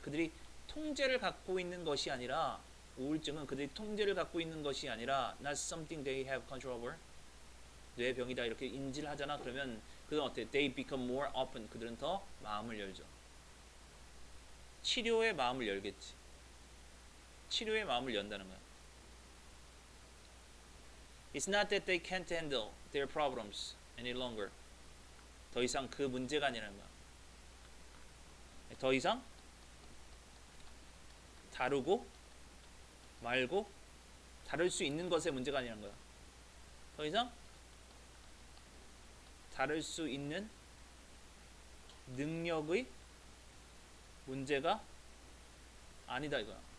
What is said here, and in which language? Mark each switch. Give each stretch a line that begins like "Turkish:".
Korean: 그들이 통제를 갖고 있는 것이 아니라 우울증은 그들이 통제를 갖고 있는 것이 아니라
English: not something they have control over.
Korean: 뇌병이다 이렇게 인지를 하잖아. 그러면 그들은 어때?
English: They become more open.
Korean: 그들은 더 마음을 열죠. 치료에 마음을 열겠지. 치료에 마음을 연다는 거야.
English: It's not that they can't handle their problems any longer.
Korean: 더 이상 그 문제가 아니라는 거야. 더 이상 다루고 말고 다룰 수 있는 것의 문제가 아니라는 거야. 더 이상 다룰 수 있는 능력의 문제가 아니다 이거야.